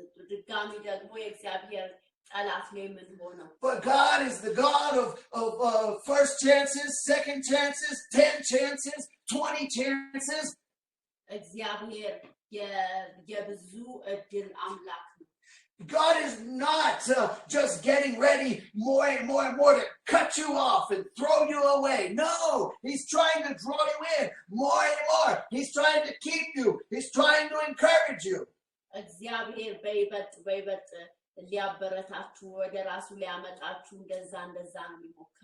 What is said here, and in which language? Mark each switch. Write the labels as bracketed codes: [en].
[am] ድጋሚ ደግሞ የእግዚአብሔር ጠላት ነው የምንሆነው። [en] But God is the God of first chances, second chances, 10 chances, 20 chances. [am] እግዚአብሔር የብዙ እድል አምላክ ነው። [en] God is not just getting ready more and more and more to cut you off and throw you away. No, he's trying to draw you in more and more. He's trying to keep you. He's trying to encourage you. [am] እግዚአብሔር በይበልጥ ሊያበረታችሁ ወደ ራሱ ሊያመጣችሁ እንደዛ ነው የሚሞክረው።